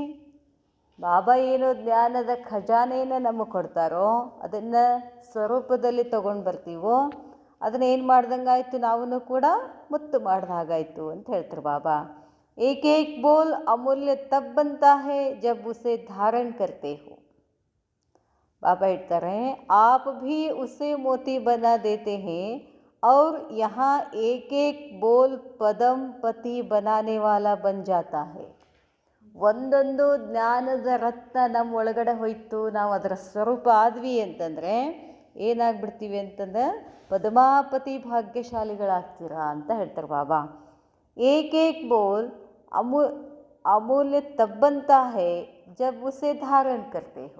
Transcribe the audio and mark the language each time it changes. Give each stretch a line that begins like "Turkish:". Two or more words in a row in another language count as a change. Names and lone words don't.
Kannada: ಬಾಬಾ ಏನು ಜ್ಞಾನದ ಖಜಾನೆಯನ್ನು ನಮಗೆ ಕೊಡ್ತಾರೋ ಅದನ್ನು ಸ್ವರೂಪದಲ್ಲಿ ತೊಗೊಂಡು ಬರ್ತೀವೋ, ಅದನ್ನು ಏನು ಮಾಡ್ದಂಗಾಯ್ತು, ನಾವು ಕೂಡ ಮುತ್ತು ಮಾಡ್ದಾಗಾಯ್ತು ಅಂತ ಹೇಳ್ತಾರೆ ಬಾಬಾ.
Hindi: एक-एक बोल अमूल्य तब बनता है जब उसे धारण करते हो.
Kannada: ಬಾಬಾ ಹೇಳ್ತಾರೆ,
Hindi: आप भी उसे मोती बना देते हैं और यहाँ एक एक बोल पदम पति बनाने वाला बन जाता है.
Kannada: ಒಂದೊಂದು ಜ್ಞಾನದ ರತ್ನ ನಮ್ಮ ಒಳಗಡೆ ಹೋಯ್ತು, ನಾವು ಅದರ ಸ್ವರೂಪ ಆದ್ವಿ ಅಂತಂದರೆ ಏನಾಗ್ಬಿಡ್ತೀವಿ ಅಂತಂದರೆ ಪದ್ಮಾಪತಿ ಭಾಗ್ಯಶಾಲಿಗಳಾಗ್ತೀರಾ ಅಂತ ಹೇಳ್ತಾರೆ ಬಾಬಾ.
Hindi: एक-एक बोल अमूल्य तब्बनता है जब उसे धारण करते हो.